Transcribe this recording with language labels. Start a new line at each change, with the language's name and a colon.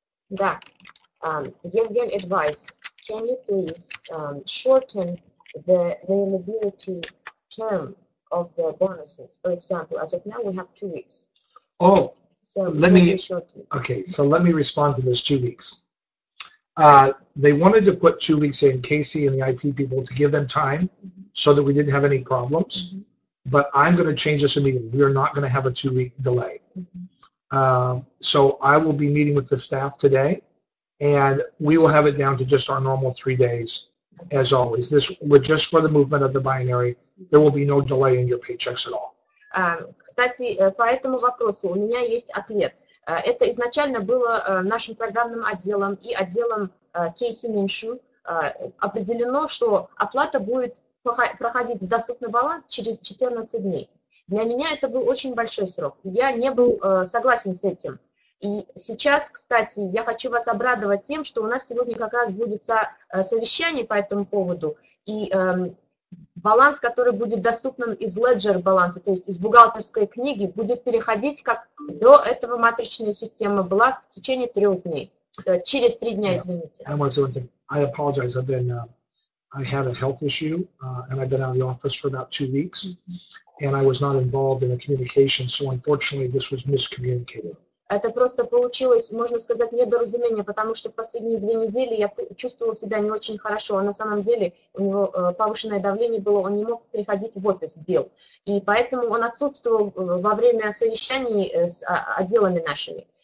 Russian: Да.
English: Евген advice. Can you please shorten the availability term of the bonuses? For example, as of now, we have 2 weeks. Oh, so let me respond to this 2 weeks. They wanted to put 2 weeks in, Casey and the IT people, to give them time so that we didn't have any problems. But I'm going to change this immediately. We are not going to have a 2-week delay. So I will be meeting with the staff today, and we will have it down to just our normal 3 days, as always. This was just for the movement of the binary. There will be no delay in your paychecks at all.
Russian: Кстати, по этому вопросу у меня есть ответ. Это изначально было нашим программным отделом и отделом Кейси Миншу определено, что оплата будет проходить в доступный баланс через 14 дней. Для меня это был очень большой срок. Я не был согласен с этим. И сейчас, кстати, я хочу вас обрадовать тем, что у нас сегодня как раз будет совещание по этому поводу. И баланс, который будет доступным из Ledger баланса, то есть из бухгалтерской книги, будет переходить, как до этого матричная система была, в течение 3 дней. Через 3 дня, извините.
English: I apologize. I had a health issue, and I've been out of the office for about 2 weeks, and I was not involved in the communication, so unfortunately this was miscommunicated.
Russian: Это просто получилось, можно сказать, недоразумение, потому что в последние 2 недели я чувствовала себя не очень хорошо. А на самом деле у него повышенное давление было, он не мог приходить в офис, Билл. И поэтому он отсутствовал во время совещаний с отделами нашими.